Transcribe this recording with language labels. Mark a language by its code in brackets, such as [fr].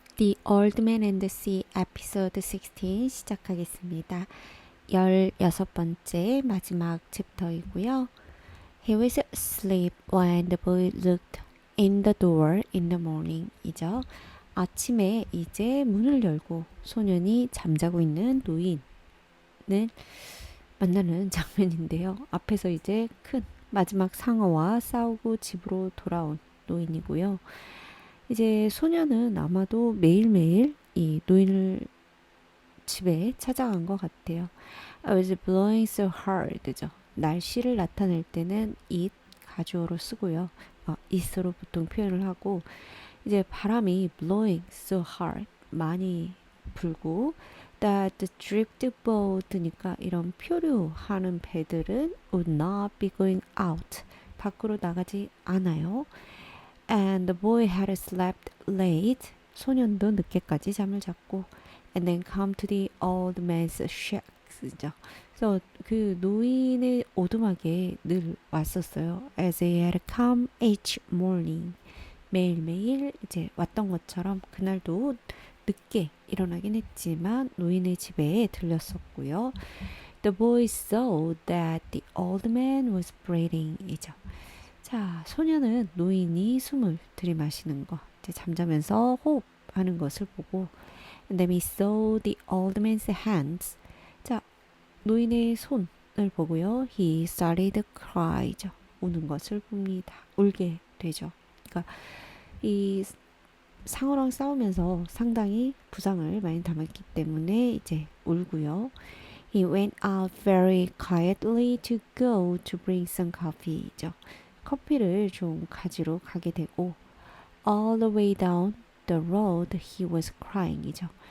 [ko] The Old Man and the Sea 에피소드 16 시작하겠습니다. 16번째 마지막 챕터이고요. [en] He was asleep when the boy looked in the door in the morning 이죠. [ko] 아침에 이제 문을 열고 소년이 잠자고 있는 노인을 만나는 장면인데요. 앞에서 이제 큰 마지막 상어와 싸우고 집으로 돌아온 노인이고요. 이제 소년은 아마도 매일매일 이 노인을 집에 찾아간 것 같아요. [en] I was blowing so hard죠. [ko] 날씨를 나타낼 때는 it 가주어로 쓰고요. it으로 보통 표현을 하고 이제 바람이 [en] blowing so hard [ko] 많이 불고 [en] that the drift boat [ko] 니까 이런 표류하는 배들은 [en] would not be going out [ko] 밖으로 나가지 않아요. [en] And the boy had slept late. [ko] 소년도 늦게까지 잠을 잤고 [en] and then come to the old man's shack. [ko] 그래서 그 노인의 오두막에 늘 왔었어요. [en] As he had come each morning. [ko] 매일매일 이제 왔던 것처럼 그날도 늦게 일어나긴 했지만 노인의 집에 들렸었고요. [en] The boy saw that the old man was breathing. [ko] 이죠. 자, 소년은 노인이 숨을 들이마시는 거, 이제 잠자면서 호흡하는 것을 보고 [en] and then he saw the old man's hands. [ko] 자, 노인의 손을 보고요. [en] He started to cry죠. [ko] 우는 것을 봅니다. 울게 되죠. 그러니까 이 상어랑 싸우면서 상당히 부상을 많이 당했기 때문에 이제 울고요. [en] He went out very quietly to go to bring some coffee죠. [ko] 커피를 좀 가지러 가게 되고 [en] all the way down the road he was crying 이죠.